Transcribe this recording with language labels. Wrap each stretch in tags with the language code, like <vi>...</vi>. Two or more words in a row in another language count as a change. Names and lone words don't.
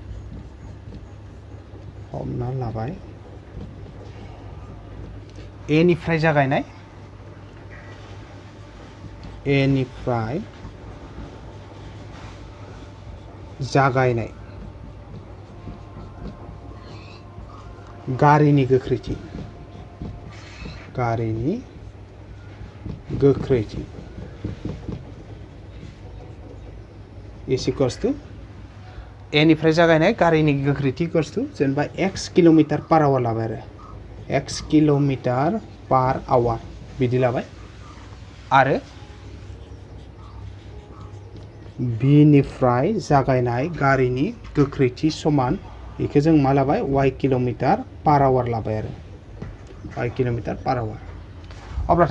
<brx>ए निफ्राय जागायनाय गारिनि गोख्रैथि is</brx> <en>equals to</en> <brx>ए निफ्राय जागायनाय गारिनि गोख्रैथि</brx> <en>equals to</en> <brx>जेनेबा x km/h लाबाय आरो x km/h बिदि लाबाय आरो बी निफ्राय जागायनाय गारिनि गोख्रैथि समान बेखौ जों मा लाबाय y km/h लाबाय आरो y km/h अब्लाथाय</brx>